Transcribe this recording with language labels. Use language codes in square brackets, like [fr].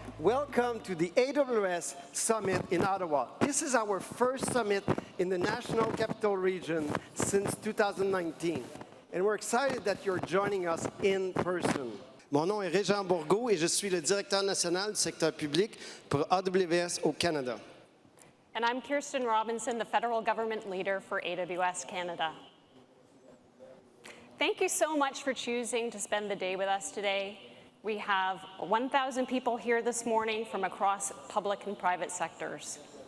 [en] Welcome to the AWS Summit in Ottawa. This is our first summit in the National Capital Region since 2019. And we're excited that you're joining us in person. [fr] Mon nom est Régent Bourgault et je suis le directeur national du secteur public pour AWS au Canada. [en] And I'm Kirsten Robinson, the federal government leader for AWS Canada. Thank you so much for choosing to spend the day with us today. We have 1,000 people here this morning from across public and private sectors.